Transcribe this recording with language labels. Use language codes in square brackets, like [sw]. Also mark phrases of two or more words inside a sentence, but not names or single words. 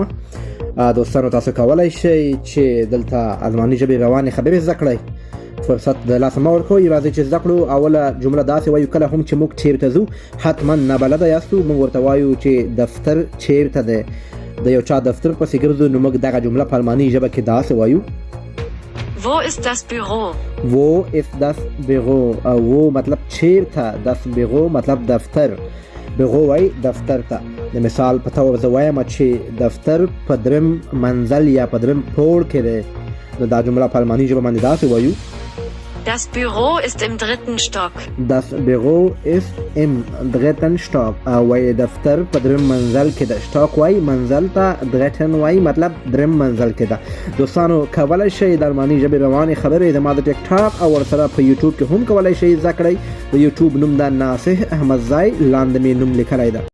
[ps] دوستانو تاسو کولی شئ چې دلته الماني ژبې روانې خبرې زده کړئ. فرصت د لاسه مه ورکوئ، راځئ چې زده کړو. اوله جمله داسې وایو کله هم چې موږ چیرته ځو حتما نابلده یاستو، موږ ورته وایو چې دفتر چیرته دی. د یو چا دفتر پسې ګرځو نو موږ دغه جمله په الماني ژبه کې داسې وایو: [de] Wo ist das Büro? Wo ist das Büro؟ wo [ps] مطلب چیرته، [de] das Büro [ps] مطلب دفتر. Büro وای دفتر ته. د مثال په توګه زه وایم چې دفتر په دریم منزل یا په دریم پوړ کې دی. نو دا جمله په الماني ژبه باندې داسې وایو: [de] Das Büro ist im 3. Stock. Das Büro ist im 3. Stock. [ps] وای دفتر په دریم منزل کې ده. Stock وای منزل ته، dritten وای مطلب دریم منزل کې ده. دوستانو کولی شئ د الماني ژبې روانې خبرې زما د ټیک ټاک او ورسره په یوټیوب کې هم کولی شئ زده کړئ. د یوټیوب نوم ده ناصح احمدزی، لاندې مې نوم لیکلی ده.